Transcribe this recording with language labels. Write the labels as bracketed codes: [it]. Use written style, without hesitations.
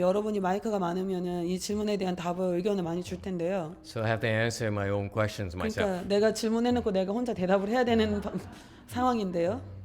[ko] 여러분이 마이크가 많으면은 이 질문에 대한 답을 의견을 많이 줄 텐데요. [en] So I have to answer my own questions myself. [ko] 그러니까 내가 질문해놓고 내가 혼자 대답을 해야 되는 상황인데요.